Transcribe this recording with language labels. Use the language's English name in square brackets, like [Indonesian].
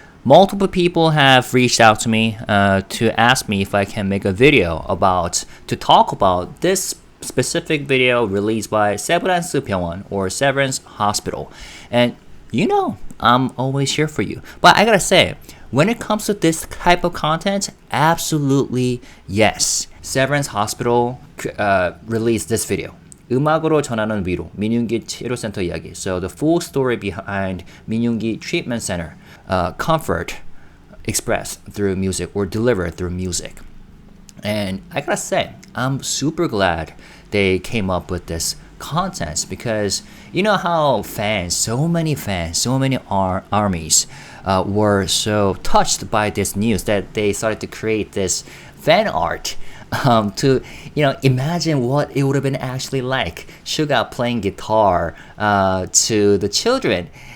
[English] multiple people have reached out to me to ask me if I can make a video to talk about this specific video released by Severance 병원 or Severance Hospital. And I'm always here for you. But I gotta say, when it comes to this type of content, absolutely yes. Severance Hospital released this video. [Korean] 음악으로 전하는 위로, 민윤기 치료센터 이야기. [English] So the full story behind 민윤기 Treatment Center, comfort expressed through music or delivered through music. And I gotta say, I'm super glad they came up with this content because you know how so many armies were so touched by this news that they started to create this fan art to imagine what it would have been actually like SUGA playing guitar to the children.